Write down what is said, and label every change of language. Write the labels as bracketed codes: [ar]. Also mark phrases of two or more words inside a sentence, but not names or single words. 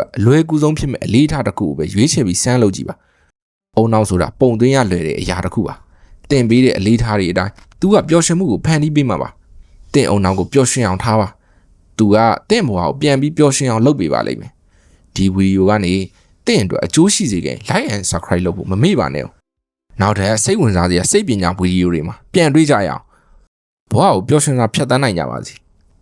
[my] အလွယ်ကူဆုံးဖြစ်မဲ့အလေးထားတစ်ခုကိုပဲရွေးချယ်ပြီးစမ်းလုပ်ကြည့်ပါအုံနောက်ဆိုတာပုံသွင်းရလွယ်တဲ့အရာတစ်ခုပါတင်ပေးတဲ့အလေးထားတွေအတိုင်းသူကပျော်ရွှင်မှုကိုဖန်တီးပေးမှာပါတင့်အုံနောက်ကိုပျော်ရွှင်အောင်ထားပါသူကတင့်ဘဝကိုပြန်ပြီးပျော်ရွှင်အောင်လုပ်ပေးပါလိမ့်မယ်ဒီဗီဒီယိုကနေတင့်အတွက်အကျိုးရှိစေခင် [en] like and subscribe [my] လုပ်ဖို့မမေ့ပါနဲ့နောက်ထပ်စိတ်ဝင်စားစရာစိတ်ပညာဗီဒီယိုတွေမှာပြန်တွေ့ကြရအောင်ဘဝကိုပျော်ရွှင်စွာဖြတ်သန်းနိုင်ကြပါစေ